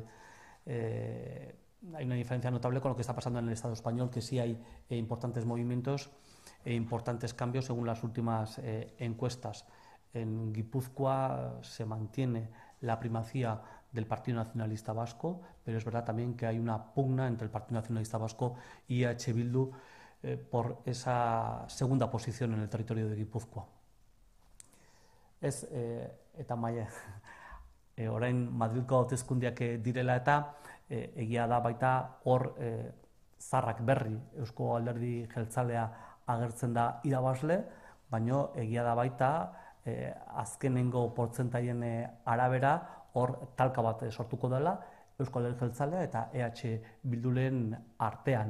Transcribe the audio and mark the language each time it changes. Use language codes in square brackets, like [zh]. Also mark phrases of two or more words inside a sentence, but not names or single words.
[es] eh, Hay una diferencia notable con lo que está pasando en el Estado español, que sí hay importantes movimientos e importantes cambios según las últimas encuestas. En Guipúzcoa se mantiene la primacía del Partido Nacionalista Vasco, pero es verdad también que hay una pugna entre el Partido Nacionalista Vasco y EH Bildu por esa segunda posición en el territorio de Guipúzcoa. [eu] Ez, eta maia, orain Madrilko hauteskundeak direla eta egia da baita hor zarrak berri Eusko Alderdi Jeltzalea agertzen da irabazle, baino egia da baita azkenengo portzentaien arabera hor talka bat sortuko dela Eusko Alderdi Jeltzalea eta EH Bilduren artean.